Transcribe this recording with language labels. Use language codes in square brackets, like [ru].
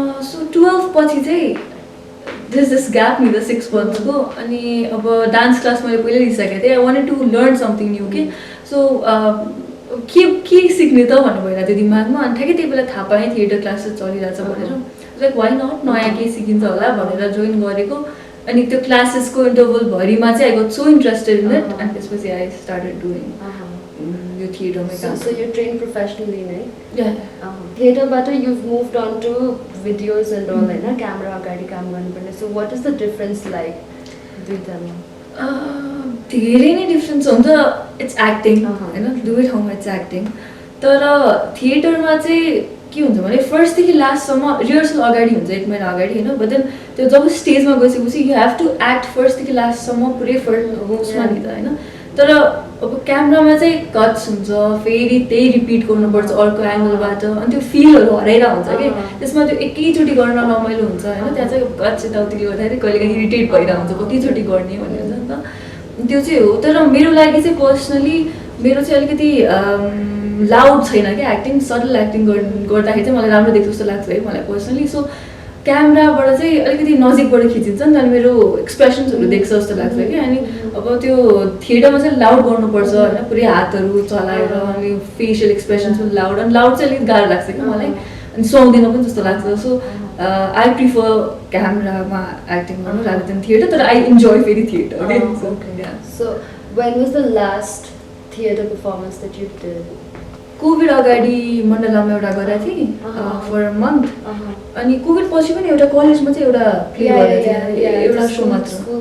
[ne] So 12 पछि चाहिँ this gap नि त 6 months को अनि अब डान्स क्लास मैले पहिले लिइसकेको थिएँ [en] I wanted to learn something new [ne] के सो के सिक्ने त भन्नु भइरहेको थियो दिमागमा अनि ठ्याक्कै त्यही बेला थाहा पाएँ थिएटर क्लासेस चलिरहेछ भनेर लाइक वाइ नट नयाँ केही सिकिन्छ होला भनेर जोइन गरेको अनि त्यो क्लासेसको इन्टरभलभरिमा चाहिँ [en] I got so interested in it [ne] अनि त्यसपछि [en] I started doing [ne] यो थिएटरमै काम [en] So you train professionally, right? Yeah. Theaterबाट you've moved on to videos and all होइन [ne] क्यामेरा अगाडि काम गर्नुपर्ने [en] so what is the difference like दुईटामा? [ne] धेरै नै डिफ्रेन्स हुन्छ इट्स एक्टिङ होइन डु इट हाउमा इट्स एक्टिङ तर थिएटरमा चाहिँ के हुन्छ भने फर्स्टदेखि लास्टसम्म रिहर्सल अगाडि हुन्छ 1 महिना अगाडि होइन बट देन त्यो जब स्टेजमा गइसकेपछि यु हेभ टु एक्ट फर्स्टदेखि लास्टसम्म पुरै होस्टमा नि त होइन तर अब क्यामरामा चाहिँ कट्स हुन्छ फेरि त्यही रिपिट गर्नुपर्छ अर्को एङ्गलबाट अनि त्यो फिलहरू हराइरहेको हुन्छ कि त्यसमा त्यो एकैचोटि गर्न रमाइलो हुन्छ होइन त्यहाँ चाहिँ कट्स यताउति गर्दाखेरि कहिलेकाहीँ इरिटेट भइरहेको हुन्छ कतिचोटि गर्ने भन्ने हुन्छ नि त त्यो चाहिँ हो तर मेरो लागि चाहिँ पर्सनली मेरो चाहिँ अलिकति लाउड छैन क्या एक्टिङ सटल एक्टिङ गर्दाखेरि चाहिँ मलाई राम्रो देख्छ जस्तो लाग्छ है मलाई पर्सनली सो क्यामराबाट चाहिँ अलिकति नजिकबाट खिचिन्छ नि त अनि मेरो एक्सप्रेसन्सहरू देख्छ जस्तो लाग्छ कि अनि अब त्यो थिएटरमा चाहिँ लाउड गर्नुपर्छ होइन पुरै हातहरू चलाएर अनि फेसियल एक्सप्रेसन्स पनि लाउड अनि लाउड चाहिँ अलिकति गाह्रो लाग्छ कि मलाई अनि सुहाउँदैन पनि जस्तो लाग्छ सो [en] I prefer [ne] क्यामरामा एक्टिङ गर्नु रादर देन थिएटर तर आई इन्जोय फेरि theatre [en] So when was the last theater performance that you did? [ne] Covid अगाडि मण्डलामा एउटा गरेको थिएँ फर अ मन्थ अनि कोभिड पछि पनि एउटा कलेजमा चाहिँ एउटा प्ले गरेको थिएँ एउटा सो मात्र